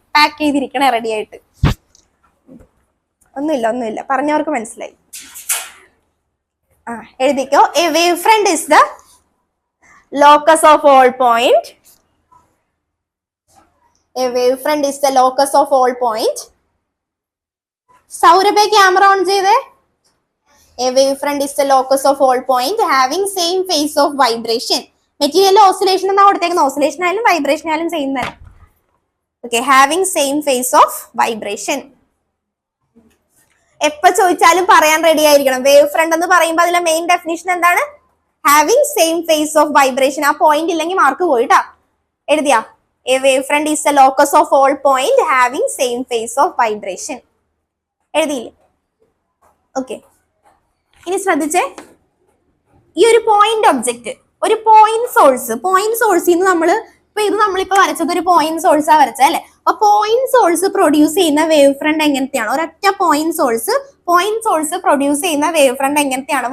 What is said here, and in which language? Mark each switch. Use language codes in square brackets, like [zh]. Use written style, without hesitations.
[ml] Pack ചെയ്തിരിക്കണേ ready ആയിട്ട്. ഒന്നുമില്ല, പറഞ്ഞവർക്ക് മനസ്സിലായി. എഴുതിക്കോ, [en] A wave front is the locus of all point. A wave front is the locus of all point. [ml] സൗരഭെ camera on ചെയ്തേ. [en] A wavefront is the locus of all point having same phase of vibration. [ml] Material oscillation എന്നാ കൊടുത്തേക്കുന്നത്. Oscillation ആയാലും vibration ആയാലും same തന്നെ. Okay, [en] Having same phase of vibration. [ml] എപ്പോ ചോദിച്ചാലും പറയാൻ ready ആയിരിക്കണം. വേവ് ഫ്രണ്ട് എന്ന് പറയുമ്പോൾ അതിലെ മെയിൻ ഡെഫിനിഷൻ എന്താണ്? [en] Having same phase of vibration. [ml] ആ പോയിന്റ് ഇല്ലെങ്കിൽ മാർക്ക് പോയിട്ടാ. എഴുതിയാ? [en] A wavefront is the locus of all point having same phase of vibration. [ml] എഴുതിയില്ലേ? Okay, ഇനി ശ്രദ്ധിച്ചേ, ഈ ഒരു പോയിന്റ് ഒബ്ജക്റ്റ്, ഒരു പോയിന്റ് സോഴ്സിൽ നിന്ന് നമ്മളിപ്പോ വരച്ചത് ഒരു പോയിന്റ് സോഴ്സാ വരച്ചത് അല്ലെ? അപ്പൊ പോയിന്റ് സോഴ്സ് പ്രൊഡ്യൂസ് ചെയ്യുന്ന വേവ് ഫ്രണ്ട് എങ്ങനത്തെയാണ്? ഒരൊറ്റ പോയിന്റ് സോഴ്സ് പ്രൊഡ്യൂസ് ചെയ്യുന്ന വേവ് ഫ്രണ്ട് എങ്ങനത്തെയാണ്?